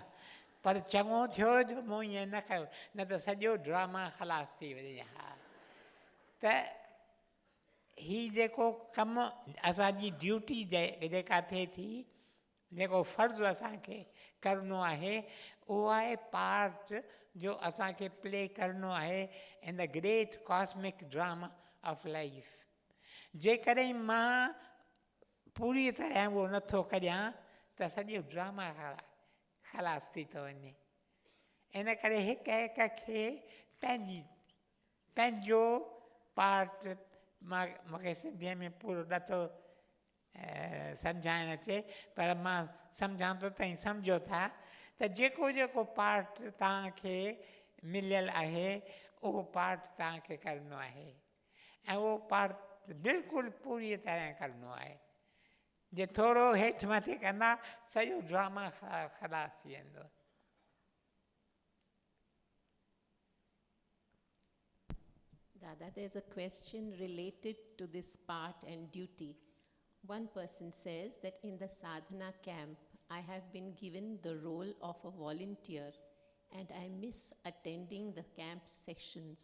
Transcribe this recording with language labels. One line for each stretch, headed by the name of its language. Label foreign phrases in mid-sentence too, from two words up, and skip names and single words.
Sindhi: पर चङो थियो जो मूं ईअं न कयो, न त सॼो ड्रामा ख़लास थी वञे हा. त ही जेको कमु असांजी ड्यूटी जेका थिए थी, जेको फ़र्ज़ु असांखे करिणो आहे, उहो आहे पार्ट जो असांखे प्ले करिणो आहे
English: in the great cosmic drama of life.
Sindhi: जेकॾहिं मां पूरी तरह उहो नथो करियां त सॼो ड्रामा ख़लास थी थो वञे. इन करे हिक हिक खे पंहिंजो पार्ट, मूंखे सिंधीअ में पूरो नथो सम्झाइणु अचे, पर मां सम्झां थो तव्हां सम्झो था त जेको जेको पार्ट तव्हांखे मिलियल आहे, उहो पार्ट तव्हांखे करिणो आहे. ऐं उहो पार्ट बिल्कुलु पूरी तरह करिणो आहे. जे थोरो हेठि मथे कंदा, सॼो ड्रामा ख़लास थी वेंदो.
English: Dada, there's a question related to this part and duty. One person says that in the sadhana camp, I have been given the role of a volunteer and I miss attending the camp sessions.